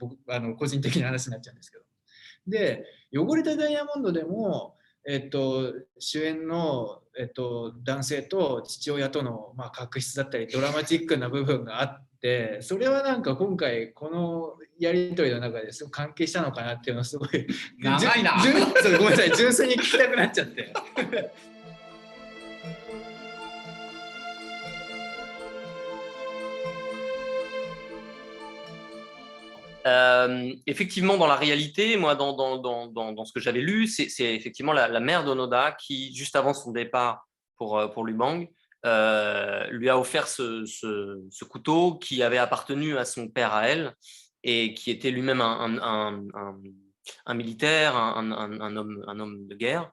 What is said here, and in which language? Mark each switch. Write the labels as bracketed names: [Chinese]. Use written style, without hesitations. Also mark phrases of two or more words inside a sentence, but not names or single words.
[Japanese] 僕個人的な話になっちゃうんですけど。で汚れたダイヤモンドでも、主演の、男性と父親との、まあ、確執だったりドラマチックな部分があって、それはなんか今回このやり取りの中ですごく関係したのかなっていうのをすごい長いなごめんなさい、純粋に聞きたくなっちゃって。 [French] Effectivement, dans la réalité, moi, dans ce que j'avais lu, c'est effectivement la mère d'Onoda qui, juste avant son départ pour Lubang, lui a offert ce couteau qui avait appartenu à son père à elle et qui était lui-même un militaire, un homme de guerre.